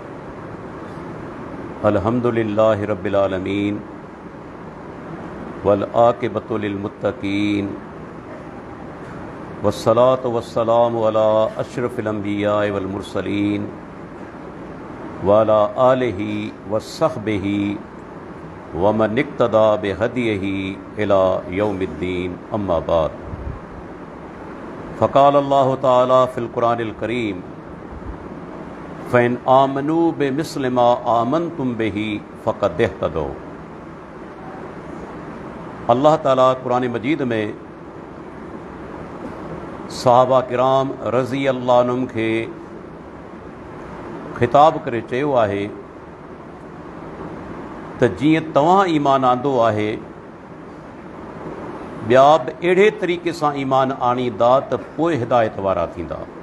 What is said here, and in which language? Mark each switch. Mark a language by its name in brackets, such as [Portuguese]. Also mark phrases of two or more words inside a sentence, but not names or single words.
[Arabic] الحمد لله رب العالمين والعاقبة للمتقين والصلاة والسلام على أشرف الأنبياء والمرسلين وعلى آله وصحبه ومن اقتدى بهديه إلى يوم الدين، أما بعد. فقال الله تعالى في القرآن الكريم فإن آمنوا بمثل ما آمنتم به فقد اهتدوا. [Sindhi] अल्लाह ताला कुरान मजीद में सहाबा किराम [Arabic] رضي الله عنهم [Sindhi] खे ख़िताब करे चयो आहे त जीअं तव्हां ईमान आंदो आहे ॿिया बि अहिड़े तरीक़े सां ईमान आणींदा त पोइ हिदायत वारा थींदा।